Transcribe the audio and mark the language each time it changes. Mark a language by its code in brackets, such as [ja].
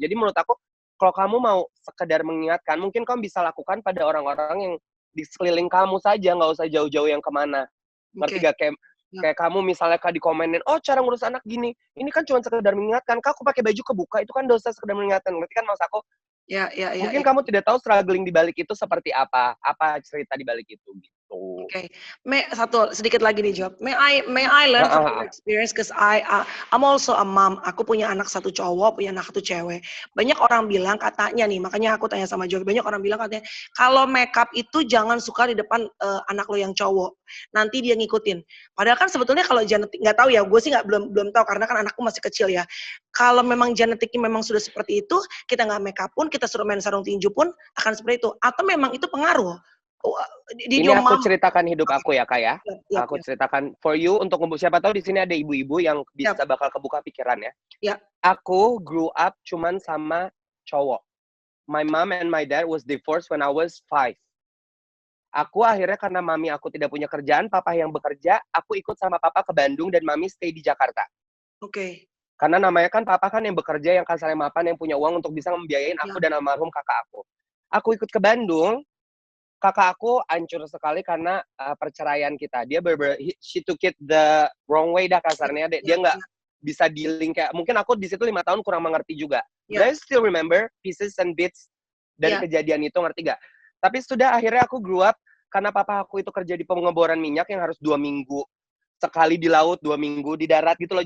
[id] Jadi menurut aku kalau kamu mau sekedar mengingatkan, mungkin kamu bisa lakukan pada orang-orang yang di sekeliling kamu saja, nggak usah jauh-jauh yang kemana. Ngerti gak? Kayak kamu misalnya Kak dikomenin, oh cara ngurus anak gini, ini kan cuma sekedar mengingatkan, Kak aku pakai baju kebuka, itu kan dosa sekedar mengingatkan. Ngerti kan maksud aku? Mungkin kamu tidak tahu struggling di balik itu seperti apa cerita di balik itu gitu. Okay. Satu sedikit lagi nih jawab. [en] May I learn from your experience, cause I'm also a mom. [id] Aku punya anak satu cowok, punya anak satu cewek. Banyak orang bilang katanya nih, makanya aku tanya sama Jovi. Banyak orang bilang katanya kalau makeup itu jangan suka di depan anak lo yang cowok. Nanti dia ngikutin. Padahal kan sebetulnya kalau genetik nggak tahu ya, gue sih belum tahu karena kan anakku masih kecil ya. Kalau memang genetiknya memang sudah seperti itu, kita nggak makeup pun, kita suruh main sarung tinju pun akan seperti itu. Atau memang itu pengaruh. Ini aku ceritakan hidup aku ya Kak ya. Aku ceritakan for you untuk siapa tahu di sini ada ibu-ibu yang bisa bakal kebuka pikiran ya. Aku grew up cuman sama cowok. [en] My mom and my dad was divorced when I was 5. [id] Aku akhirnya karena mami aku tidak punya kerjaan, papa yang bekerja, aku ikut sama papa ke Bandung dan mami stay di Jakarta. Oke. Karena namanya kan papa kan yang bekerja, yang kasarnya mapan, yang punya uang untuk bisa membiayain aku dan almarhum kakak aku. Aku ikut ke Bandung, kakak aku hancur sekali karena perceraian kita. Dia she took it the wrong way dah kasarnya. Dia nggak bisa dealing kayak, mungkin aku di situ 5 tahun kurang mengerti juga. [en] But I still remember pieces and bits dari kejadian itu, ngerti gak? [id] Tapi sudah akhirnya aku grew up karena papa aku itu kerja di pengeboran minyak yang harus 2 minggu sekali di laut, 2 minggu di darat gitu loh.